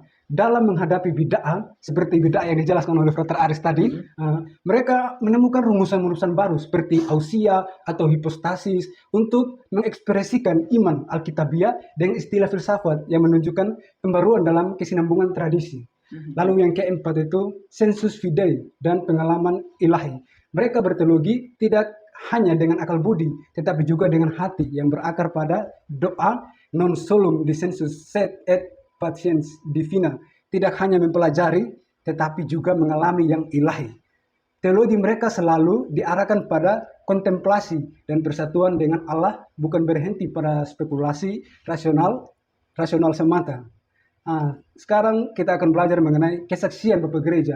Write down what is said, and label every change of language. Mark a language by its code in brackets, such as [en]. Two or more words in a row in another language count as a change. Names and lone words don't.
[id] Dalam menghadapi bid'ah, seperti bid'ah yang dijelaskan oleh Frater Aris tadi, mereka menemukan rumusan-rumusan baru seperti ausia atau hipostasis untuk mengekspresikan iman Alkitabiah dengan istilah filsafat yang menunjukkan pembaruan dalam kesinambungan tradisi. Lalu yang keempat itu [la] sensus fidei [id] dan pengalaman ilahi. Mereka berteologi tidak hanya dengan akal budi, tetapi juga dengan hati yang berakar pada doa [la] non solum dissensus sed et patiens divina. [id] Tidak hanya mempelajari, tetapi juga mengalami yang ilahi. Teologi mereka selalu diarahkan pada kontemplasi dan persatuan dengan Allah, bukan berhenti pada spekulasi rasional semata. Sekarang kita akan belajar mengenai kesaksian Bapak Gereja.